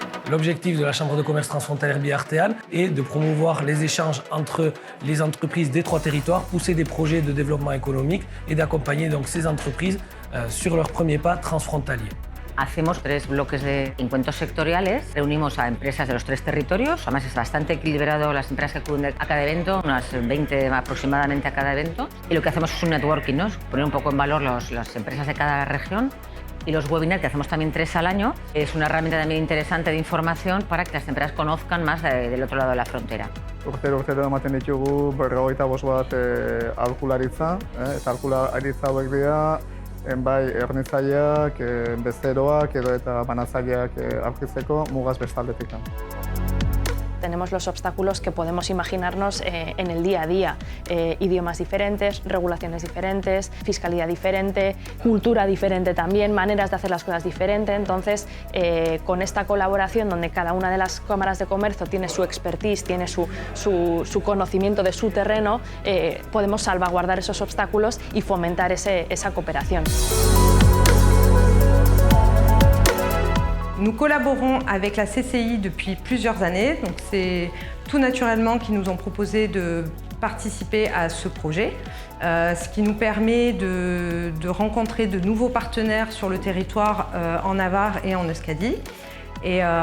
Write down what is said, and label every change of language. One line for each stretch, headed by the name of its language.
French: L'objectif de la Chambre de commerce transfrontalière biartéane est de promouvoir les échanges entre les entreprises des 3 territoires, pousser des projets de développement économique et d'accompagner donc ces entreprises sur leur premier pas transfrontalier.
Spanish: Hacemos 3 bloques de encuentros sectoriales, reunimos a empresas de los 3 territorios, además es bastante equilibrado las empresas que acuden a cada evento, unas 20 aproximadamente a cada evento, y lo que hacemos es un networking, ¿no? Poner un poco en valor las empresas de cada región. Y los webinars, que hacemos también 3 al año, es una herramienta también interesante de información para que las empresas conozcan más del otro lado de la frontera.
Basque: Urtero ematen ditugu 55 bat aholkularitza, eta aholkularitza hauek dira bai hornitzaileak, bezeroak edo eta banatzaileak aurkitzeko mugaz bestaldetik.
Spanish: Tenemos los obstáculos que podemos imaginarnos en el día a día. Idiomas diferentes, regulaciones diferentes, fiscalidad diferente, cultura diferente también, maneras de hacer las cosas diferentes. Entonces, con esta colaboración donde cada una de las cámaras de comercio tiene su expertise, tiene su conocimiento de su terreno, podemos salvaguardar esos obstáculos y fomentar esa cooperación.
French: Nous collaborons avec la CCI depuis plusieurs années, donc c'est tout naturellement qu'ils nous ont proposé de participer à ce projet, ce qui nous permet de rencontrer de nouveaux partenaires sur le territoire en Navarre et en Euskadi, et